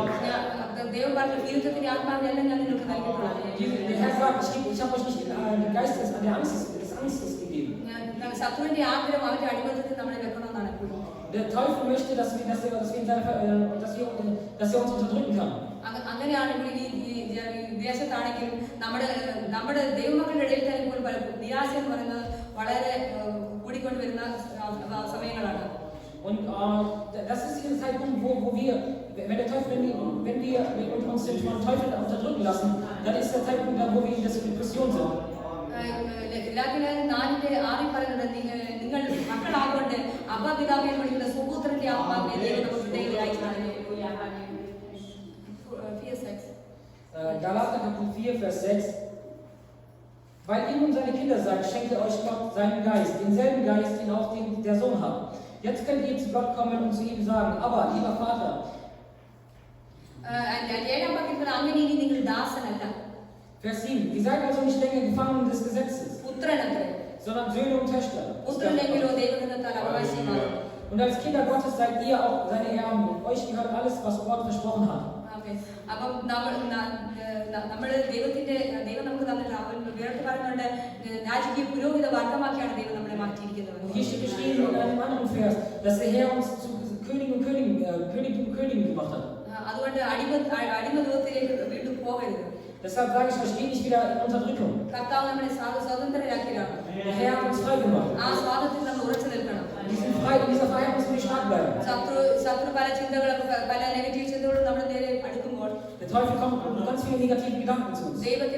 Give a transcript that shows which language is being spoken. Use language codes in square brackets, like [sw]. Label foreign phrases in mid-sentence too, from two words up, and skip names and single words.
[de] Der Herr sagt, ich habe euch nicht den Geist des Angstes gegeben. Der Teufel möchte, dass er uns unterdrücken kann. [ml] അങ്ങനെയാണെങ്കിൽ ഈ ദേശത്താണെങ്കിലും നമ്മുടെ ദൈവമക്കളുടെ ഇടയിൽ തന്നെ പോലും നിരാശ എന്ന് പറയുന്നത് വളരെ കൂടിക്കൊണ്ടുവരുന്ന സമയങ്ങളാണ്. [de] Und das ist der Zeitpunkt, wo wir, wenn wir uns den Teufel unterdrücken lassen, dann ist der Zeitpunkt, wo wir in der Depression sind. [ml] നിങ്ങൾ മക്കളാകൊണ്ട് അപ്പപിതാവിനെ വിളിക്കുന്ന സുപുത്രന്റെ ആത്മാവിനെ ദൈവം നമുക്ക് ഹൃദയത്തിലായി [de] Galater Kapitel 4, Vers 6. Weil ihr nun seine Kinder seid, schenkt er euch Gott seinen Geist, denselben Geist, den auch der Sohn hat. Jetzt könnt ihr zu Gott kommen und zu ihm sagen, aber lieber Vater. Vers 7. Ihr seid also nicht länger Gefangene des Gesetzes, sondern Söhne und Töchter. Und als Kinder Gottes seid ihr auch seine Erben. Und euch gehört alles, was Gott versprochen hat. [ml] അപ്പം നമ്മൾ ദൈവം നമുക്ക് തന്നിട്ട് വേറെ പറയുന്നുണ്ട് രാജകീയ പുരോഹിത വർഗമാക്കിയാണ് ദൈവം നമ്മളെ മാറ്റിയിരിക്കുന്നത്. [de] Hier steht geschrieben in einem anderen Vers, dass der Herr uns zu Königen und Königen gemacht hat. [ml] അതുകൊണ്ട് അടിമത്വത്തിലേക്ക് വീണ്ടും പോകരുത്. [de] Deshalb sage ich euch, geht nicht wieder in Unterdrückung. Der Herr hat uns frei gemacht. In dieser Freiheit müssen wir stark bleiben. Der Teufel kommt mit ganz vielen negativen Gedanken zu uns.